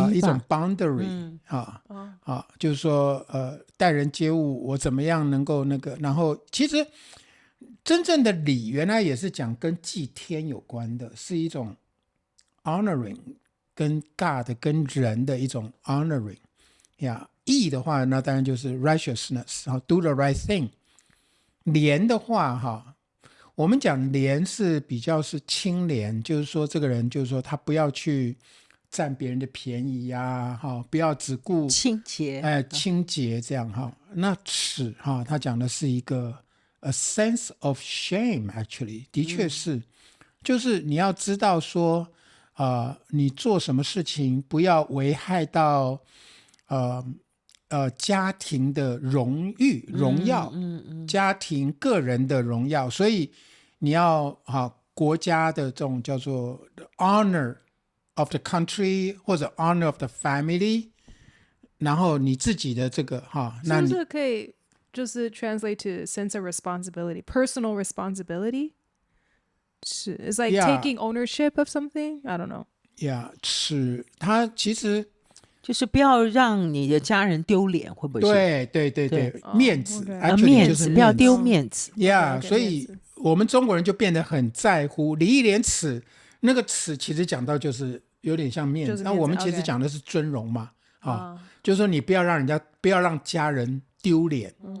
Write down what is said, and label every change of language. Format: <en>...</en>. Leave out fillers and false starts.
<zh>一种 boundary，就是说待人接物我怎么样能够那个，然后其实真正的礼原来也是讲跟祭天有关的，是一种 honoring， 跟 God 跟人的一种 honoring 呀。义的话那当然就是 righteousness，</zh> <en>do the right thing。</en> <zh>廉的话我们讲廉是比较是清廉，就是说这个人就是说他不要去占别人的便宜呀，不要只顾清洁，清洁这样哈。那耻他讲的是一个</zh> <en>a sense of shame actually，</en> <zh>的确是，就是你要知道说你做什么事情不要危害到家庭的荣耀，家庭个人的荣耀，所以你要国家的这种叫做</zh> <en>honor of the country</en> <zh>或者</zh> <en>honor of the family，</en> <zh>然后你自己的这个是不是可以就是</zh> <en>translate to sense of responsibility, personal responsibility？</en> <zh>是</zh> <en>It's like taking ownership of something? I don't know.</en> <zh>Yeah， 是它其实就是不要让你的家人丢脸，会不会是？对，面子，面子，不要丢面子。 Yeah， 所以我们中国人就变得很在乎礼义廉耻，那个耻其实讲到就是有点像面子，那我们其实讲的是尊荣嘛，就是说你不要让家人丢脸。</zh>